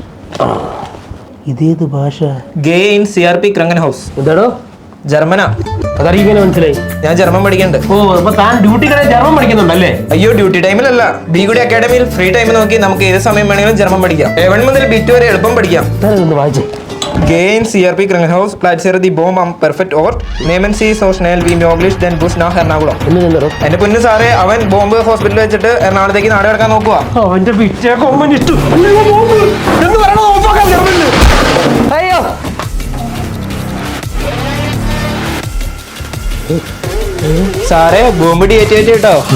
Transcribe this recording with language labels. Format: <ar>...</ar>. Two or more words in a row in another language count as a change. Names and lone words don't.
<ml>ഇതേത് ഭാഷ?</ml> <de>Geh in CRP Kranken Haus.</de> <ml>എന്താടോ? ജർമ്മനാ. അതറിയിങ്ങനെ മനസ്സിലായി. ഞാൻ ജർമ്മൻ പഠിക്കുന്നുണ്ട്. ഓ, അപ്പൊ താൻ ഡ്യൂട്ടി കടയിൽ ജർമ്മൻ പഠിക്കുന്നുണ്ടല്ലേ? അയ്യോ, ഡ്യൂട്ടി ടൈമിലല്ല. ബിഗുഡി അക്കാഡമിയിൽ</ml> <en>free time</en> <ml>നോക്കി നമുക്ക് ഏത് സമയം വേണമെങ്കിലും ജർമ്മൻ പഠിക്കാം. A1 മുതൽ B2 വരെ എളുപ്പം പഠിക്കാം. ഞാനതൊന്ന് വായിച്ചേ.</ml> <de>Geh in CRP Krankenhaus, platziere die Bombe am perfekt Ort. Nehmen Sie so schnell wie möglich den Bus nach Ernakulam.</de> <ml>എന്നോ എന്റെ പൊന്നു സാറേ, അവൻ ബോംബ് ഹോസ്പിറ്റലിൽ വെച്ചിട്ട് എറണാകുളത്തേക്ക് നാട് കിടക്കാൻ നോക്കുക. അവന്റെ പിറ്റേ കോമനിസ്റ്റ് എന്ന് പറയണോ? അയ്യോ, സാറേ ബോംബ് ഡിയേറ്റ് കേട്ടോ.</ml>